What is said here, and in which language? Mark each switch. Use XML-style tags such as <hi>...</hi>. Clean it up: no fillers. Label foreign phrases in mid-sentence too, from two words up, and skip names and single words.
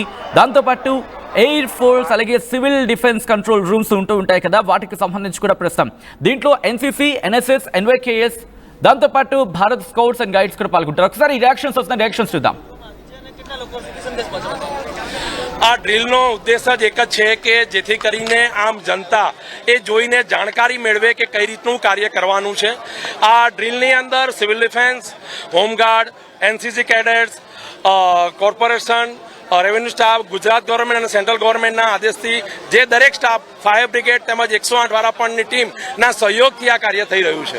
<te>దాంతోపాటు</te> <en>air force</en> <te>అలాగే</te> <en>civil defence control rooms</en> <te>ఉంటూ ఉంటాయి కదా, వాటికి సంబంధించి కూడా ప్రస్తుతం దీంట్లో ఎన్సీసీ, ఎన్ఎస్ఎస్, ఎన్వైకేఎస్ దాంతోపాటు భారత్ స్కౌట్స్ అండ్ గైడ్స్ కూడా పాల్గొంటారు. ఒకసారి ఈ రియాక్షన్స్ చూద్దాం.</te> <gu>આ ડ્રીલનો ઉદ્દેશ્ય જ એક જ છે કે જેથી કરીને આમ જનતા એ જોઈને જાણકારી મેળવે કે કઈ રીતનું કાર્ય કરવાનું છે. આ ડ્રીલની અંદર</gu> <en>civil defence,</en> <gu>હોમગાર્ડ,</gu> <en>NCC cadets,</en> <gu>કોર્પોરેશન,</gu> <en>revenue staff,</en> <gu>ગુજરાત ગવર્મેન્ટ અને સેન્ટ્રલ ગવર્મેન્ટના આદેશથી જે દરેક સ્ટાફ,</gu> <en>fire brigade</en> <gu>તેમજ 108 વારાપણની ટીમના સહયોગથી આ કાર્ય થઈ રહ્યું છે.</gu>